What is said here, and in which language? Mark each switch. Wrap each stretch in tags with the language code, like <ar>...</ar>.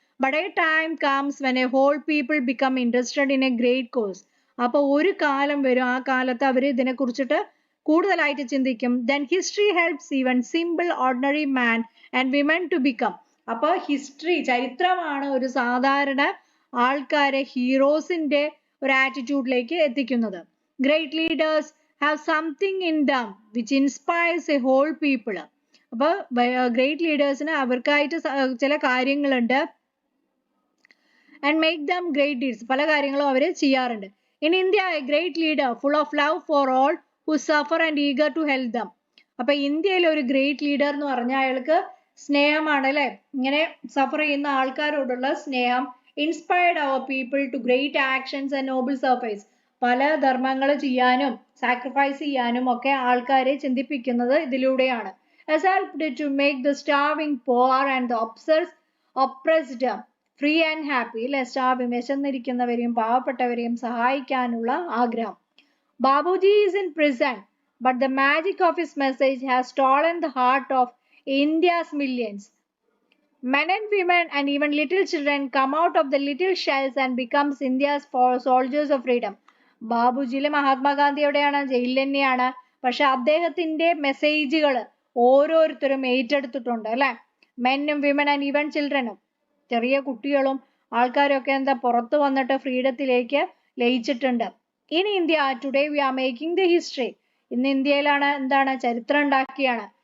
<en>But a time comes when a whole people become interested in a great cause.</en> <ml>അപ്പോൾ ഒരു കാലം വരും, ആ കാലത്ത് അവർ ഇതിനെക്കുറിച്ചിട്ട് കൂടുതലായിട്ട് ചിന്തിക്കും.</ml> <en>Then history helps even simple ordinary man and women to become.</en> <ml>അപ്പോൾ ഹിസ്റ്ററി ചരിത്രമാണ് ഒരു സാധാരണ ആൾക്കാരെ ഹീറോസിന്റെ ഒരു ആറ്റിറ്റ്യൂഡിലേക്ക് എത്തിക്കുന്നത്.</ml> <en>Great leaders have something in them which inspires a whole people.</en> <ml>അപ്പൊ ഗ്രേറ്റ് ലീഡേഴ്സിന് അവർക്കായിട്ട് ചില കാര്യങ്ങളുണ്ട്</ml> <en>and make them great deeds.</en> <ml>പല കാര്യങ്ങളും അവർ ചെയ്യാറുണ്ട്.</ml> <en>In India, a great leader full of love for all who suffer and eager to help them.</en> <ml>അപ്പൊ ഇന്ത്യയിൽ ഒരു great leader എന്ന് പറഞ്ഞാൽ അയാൾക്ക് സ്നേഹമാണ് അല്ലെ, ഇങ്ങനെ സഫർ ചെയ്യുന്ന ആൾക്കാരോടുള്ള സ്നേഹം.</ml> <en>Inspired അവർ people to great actions and noble service.</en> <ml>പല ധർമ്മങ്ങൾ ചെയ്യാനും സാക്രിഫൈസ് ചെയ്യാനും ഒക്കെ ആൾക്കാരെ ചിന്തിപ്പിക്കുന്നത് ഇതിലൂടെയാണ്.</ml> <en>Has helped to make the starving poor and the oppressed free and happy.</en> <ml>അല്ലെ, സ്റ്റാർവിംഗ് വിശന്നിരിക്കുന്നവരെയും പാവപ്പെട്ടവരെയും സഹായിക്കാനുള്ള ആഗ്രഹം.</ml> <en>Babuji is in prison, but the magic of his message has stolen the heart of India's millions. Men and women and even little children come out of the little shells and becomes India's soldiers of freedom.</en> <ml>ബാബുജിയിലെ Mahatma Gandhi എവിടെയാണ്? ജയിലിൽ തന്നെയാണ്. പക്ഷെ അദ്ദേഹത്തിന്റെ മെസ്സേജുകൾ ഓരോരുത്തരും ഏറ്റെടുത്തിട്ടുണ്ട് അല്ലെ.</ml> <en>മെന്നും women and even ചിൽഡ്രനും,</en> <ml>ചെറിയ കുട്ടികളും ആൾക്കാരൊക്കെ എന്താ പുറത്തു വന്നിട്ട് ഫ്രീഡത്തിലേക്ക് ലയിച്ചിട്ടുണ്ട്.</ml> <en>In India today we are making the history.</en> <ml>ഇന്ന് ഇന്ത്യയിലാണ് എന്താണ് ചരിത്രം ഉണ്ടാക്കിയാണ്.</ml>